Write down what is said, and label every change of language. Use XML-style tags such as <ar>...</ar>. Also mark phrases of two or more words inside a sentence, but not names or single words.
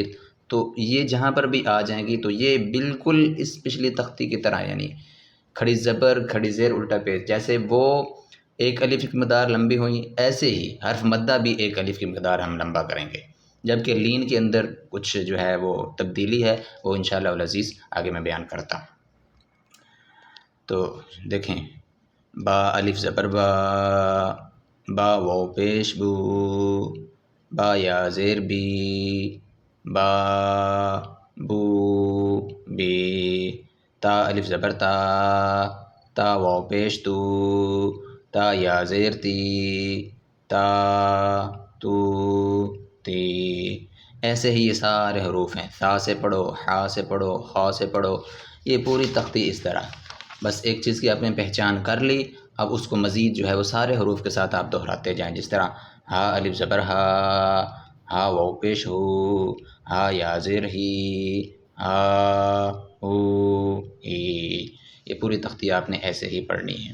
<ur>تو یہ جہاں پر بھی آ جائیں گی تو یہ بالکل اس پچھلی تختی کی طرح، یعنی کھڑی زبر، کھڑی زیر، الٹا پیش، جیسے وہ ایک الف کی مقدار لمبی ہوئی، ایسے ہی حرف مدہ بھی ایک الف کی مقدار ہم لمبا کریں گے، جبکہ لین کے اندر کچھ جو ہے وہ تبدیلی ہے، وہ</ur> <ar>انشاءاللہ العزیز</ar> <ur>آگے میں بیان کرتا ہوں۔ تو دیکھیں، با الف زبر با، با واو پیش بو، با یا زیر بی، با بو بی۔ تا الف زبر تا، تا واو پیش تو، تا یا زیر تی، تا تو تی۔ ایسے ہی یہ سارے حروف ہیں، تا سے پڑھو، ہا سے پڑھو، خا سے پڑھو، یہ پوری تختی اس طرح۔ بس ایک چیز کی آپ نے پہچان کر لی، اب اس کو مزید جو ہے وہ سارے حروف کے ساتھ آپ دہراتے جائیں، جس طرح ہا الف زبر ہا، ہا واو پیش ہو، ہا یا زیر ہی، ہا ہو ای، یہ پوری تختی آپ نے ایسے ہی پڑھنی ہے۔</ur>